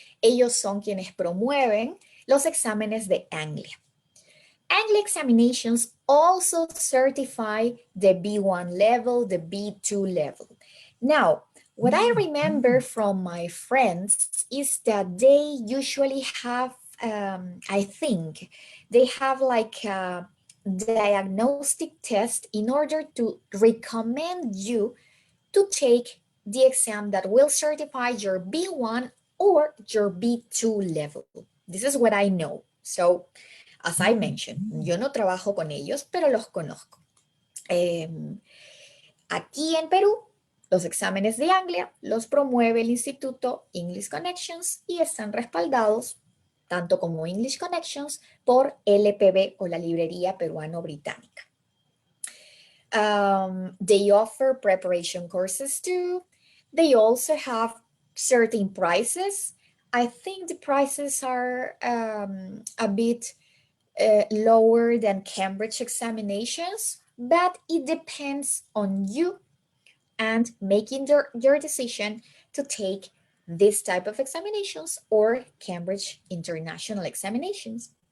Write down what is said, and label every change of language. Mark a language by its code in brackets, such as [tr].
[es] Ellos son quienes promueven los exámenes de Anglia. [en] Anglia examinations also certify the B1 level, the B2 level. Now, what I remember from my friends is that they usually have, I think, they have like a diagnostic test in order to recommend you to take the exam that will certify your B1 or your B2 level. This is what I know. So, as I mentioned, [es] yo no trabajo con ellos, pero los conozco. Aquí en Perú, los exámenes de Anglia los promueve el Instituto English Connections y están respaldados, tanto como English Connections, por LPB o la Librería Peruano-Británica. [en] They offer preparation courses too. They also have certain prices. I think the prices are a bit lower than Cambridge examinations, but it depends on you and making your decision to take this type of examinations or Cambridge international examinations.